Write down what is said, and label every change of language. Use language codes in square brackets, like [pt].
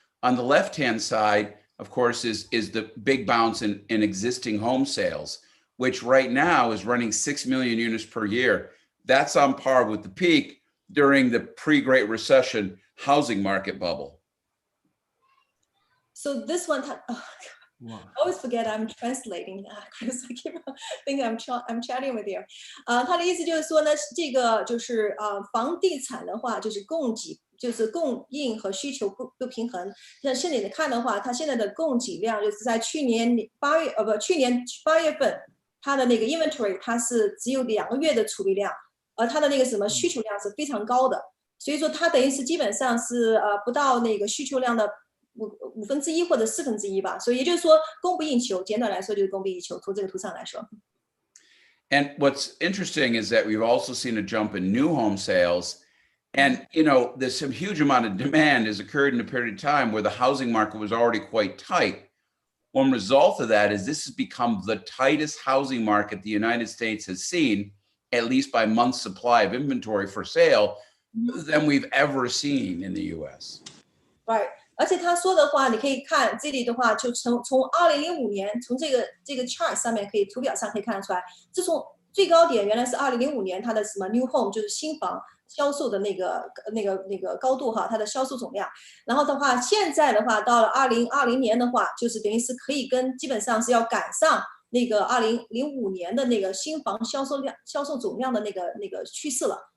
[en] On the left-hand side, of course, is the big bounce in existing home sales, which right now is running 6 million units per year. That's on par with the peak during the pre-Great Recession housing market bubble. So this one, I always forget I'm translating because I keep thinking I'm chatting with you. [zh] 他的意思就是说呢，这个就是房地产的话，就是供应和需求不平衡。那现在看的话，它现在的供给量就是在去年8月份，它的那个 inventory 它是只有2个月的储备量，而它的那个什么需求量是非常高的，所以说它等于是基本上是不到那个需求量的1/5或者1/4吧，所以也就是说供不应求，简短来说就是供不应求。从这个图上来说。 [en] And what's interesting is that we've also seen a jump in new home sales. And, there's some huge amount of demand has occurred in a period of time where the housing market was already quite tight. One result of that is this has become the tightest housing market the United States has seen, at least by month's supply of inventory for sale, than we've ever seen in the US. Right. [zh] 而且他说的话，你可以看这里的话，就从2005年，从这个 chart 上面图表上可以看得出来，自从最高点原来是2005年，它的什么 new home 就是新房销售的那个高度哈，它的销售总量。然后的话，现在的话到了2020年的话，就是等于是可以基本上是要赶上那个2005年的那个新房销售总量的那个趋势了。